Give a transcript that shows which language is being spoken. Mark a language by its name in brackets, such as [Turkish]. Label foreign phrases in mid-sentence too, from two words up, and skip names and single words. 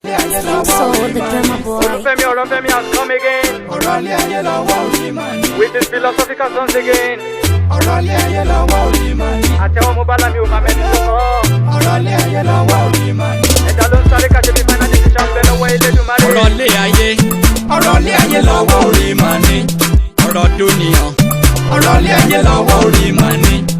[English] Slim Soul, the drummer boy. Olúfẹ́mi Ọ̀rọ̀fẹ́mi has come again. [Yoruba] Ọ̀rọ̀ ilé ayé lọ́wọ́ orí mà ní. [English] With his philosophical songs again. [Yoruba] Ọ̀rọ̀ ilé ayé lọ́wọ́ orí mà ní. Àtẹ̀wọ́ mo bá lámì ò máa mẹ́ni tó kọ́. Ọ̀rọ̀ ilé ayé lọ́wọ́ orí mà ní. Ẹ̀dá ló ń sáré káṣe bí [English] final decision [Yoruba] bẹ́ẹ̀ lọ́wọ́ Elédùmarè. Ọ̀rọ̀ ilé ayé. Ọ̀rọ̀ ilé ayé lọ́wọ́ orí mà ní. Ọ̀rọ̀ dúnìyàn. Ọ̀rọ̀ ilé ayé lọ́wọ́ orí mà ní.